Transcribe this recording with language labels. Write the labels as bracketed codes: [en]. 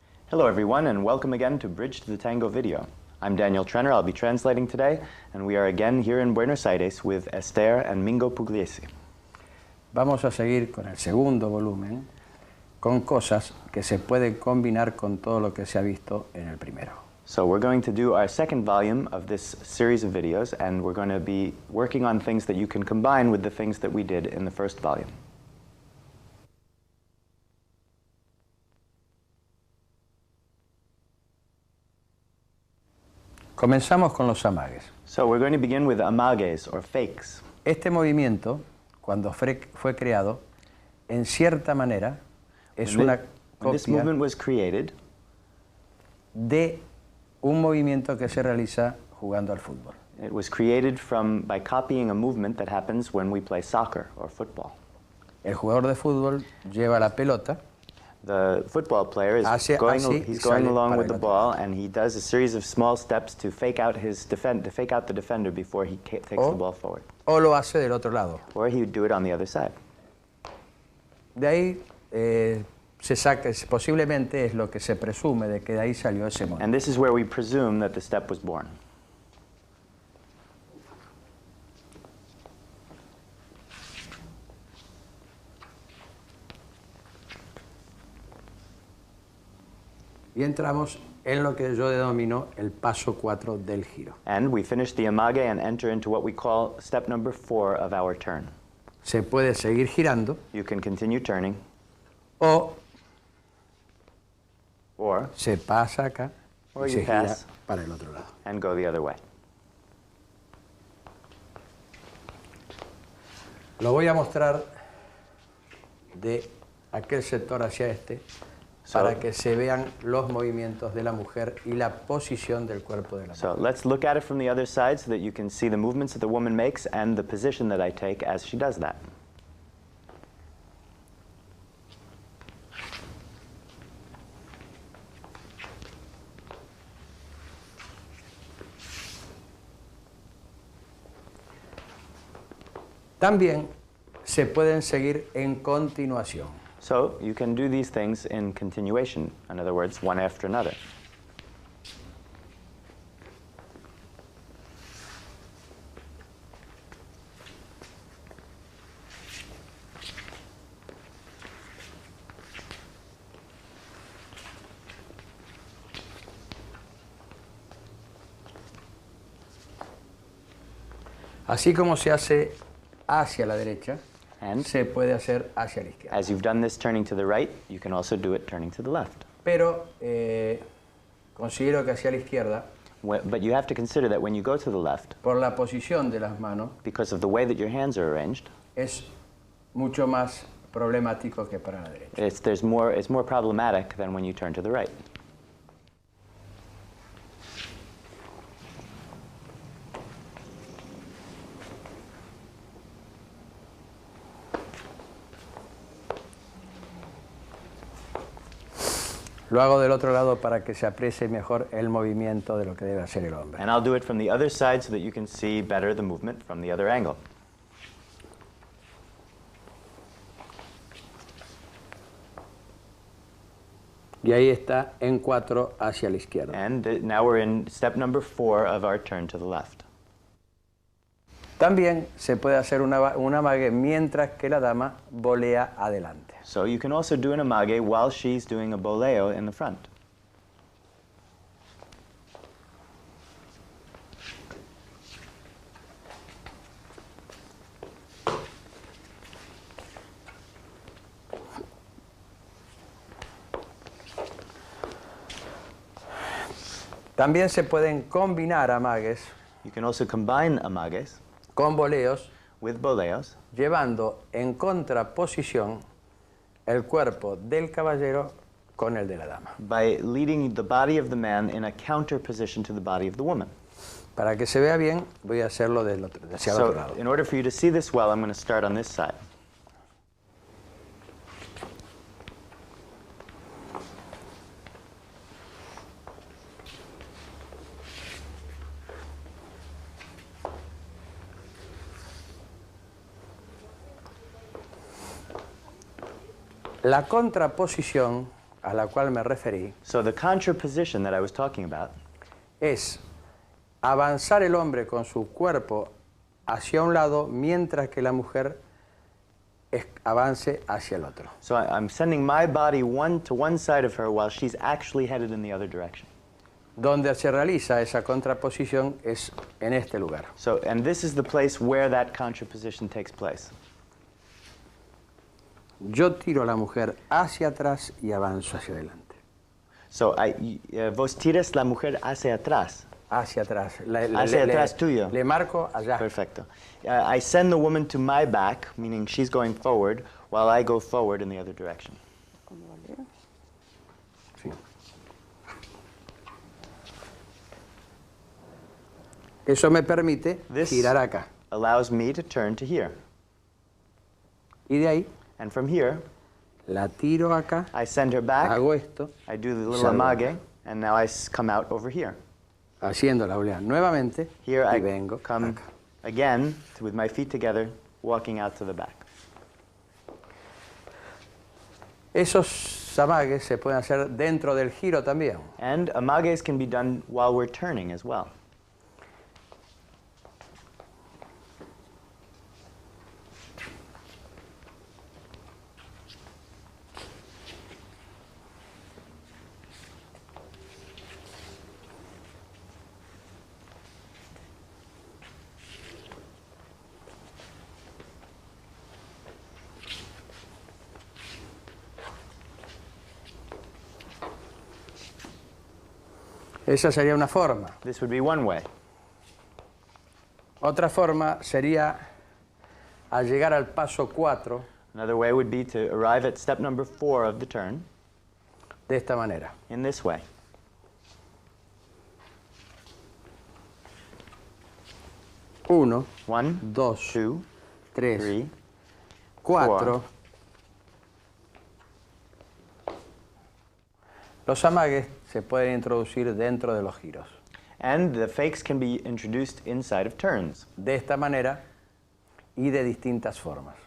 [en] Hello everyone, and welcome again to Bridge to the Tango video. I'm Daniel Trenner, I'll be translating today, and we are again here in Buenos Aires with Esther and Mingo Pugliese. [es] Vamos a seguir con el segundo volumen, con cosas que se pueden combinar con todo lo que se ha visto en el primero. [en] So we're going to do our second volume of this series of videos, and we're going to be working on things that you can combine with the things that we did in the first volume. [es] Comenzamos con los amagues. [en] So we're going to begin with amagues, or fakes. [es] Este movimiento, cuando fue creado, en cierta manera, es una [en] This [es] copia [en] movement was created [es] de un movimiento que se realiza jugando al fútbol. [en] It was created by copying a movement that happens when we play soccer or football. [es] El jugador de fútbol lleva la pelota. [en] The football player is going along with the ball, and he does a series of small steps to fake out the defender before he takes the ball forward. [es] O lo hace del otro lado. [en] Or he would do it on the other side. [es] De ahí se saca, posiblemente es lo que se presume de que de ahí salió ese movimiento. [en] And this is where we presume that the step was born. [es] Y entramos en lo que yo denomino el paso 4 del giro. [en] And we finish the amage and enter into what we call step number 4 of our turn. [es] Se puede seguir girando. [en] You can continue turning. [es] O [en] Or [es] se pasa acá [en] or [es] y [en] you [es] se gira [en] pass [es] para el otro lado. [en] and go the other way. [es] Lo voy a mostrar de aquel sector hacia este para que se vean los movimientos de la mujer y la posición del cuerpo de la mujer. [en] So let's look at it from the other side so that you can see the movements that the woman makes and the position that I take as she does that. [es] También se pueden seguir en continuación. [en] So you can do these things in continuation, in other words, one after another. [es] Así como se hace hacia la derecha, [en] And [es] se puede hacer hacia la izquierda. [en] as you've done this turning to the right, you can also do it turning to the left. [es] Pero considero que hacia la izquierda, [en] But you have to consider that when you go to the left, [es] por la posición de las manos, [en] because of the way that your hands are arranged, [es] es mucho más problemático que para la derecha. [en] it's more problematic than when you turn to the right. [es] Lo hago del otro lado para que se aprecie mejor el movimiento de lo que debe hacer el hombre. [en] And I'll do it from the other side so that you can see better the movement from the other angle. [es] Y ahí está en 4 hacia la izquierda. [en] And now we're in step number 4 of our turn to the left. [es] También se puede hacer un amague mientras que la dama volea adelante. [en] So you can also do an amage while she's doing a boleo in the front. [es] También se pueden combinar amagues. [en] You can also combine amages [es] con boleos, [en] with boleos, [es] llevando en contraposición el cuerpo del caballero con el de la dama. [en] by leading the body of the man in a counter position to the body of the woman. [es] Para que se vea bien, voy a hacerlo hacia el otro lado. [en] So, in order for you to see this well, I'm going to start on this side. [es] La contraposición a la cual me referí [en] So the contraposition that I was talking about [es] es avanzar el hombre con su cuerpo hacia un lado mientras que la mujer avance hacia el otro. [en] So I'm sending my body to one side of her while she's actually headed in the other direction. [es] Donde se realiza esa contraposición es en este lugar. [en] So, and this is the place where that contraposition takes place. [es] Yo tiro a la mujer hacia atrás y avanzo hacia adelante. So vos tiras la mujer hacia atrás. Hacia atrás. Hacia atrás tuyo. Le marco allá. Perfecto. [en] I send the woman to my back, meaning she's going forward, while I go forward in the other direction. [es] Sí. Eso me permite girar acá. [en] Allows me to turn to here. [es] Y de ahí, [en] and from here, [es] la tiro acá, [en] I send her back, [es] hago esto, [en] I do the little amage, and now I come out over here. [es] Haciendo la oleada nuevamente, [en] here [es] y [en] I [es] vengo [en] come [es] acá. [en] Again, with my feet together, walking out to the back. [es] Esos amagues se pueden hacer dentro del giro también. [en] And amages can be done while we're turning as well. [es] Esa sería una forma. [en] This would be one way. [es] Otra forma sería al llegar al paso 4. [en] Another way would be to arrive at step number 4 of the turn. [es] De esta manera. [en] In this way. 1, 1, 2, 2, 3, 4. 4. [es] Los amagues se pueden introducir dentro de los giros. [en] And the fakes can be introduced inside of turns. [es] De esta manera y de distintas formas.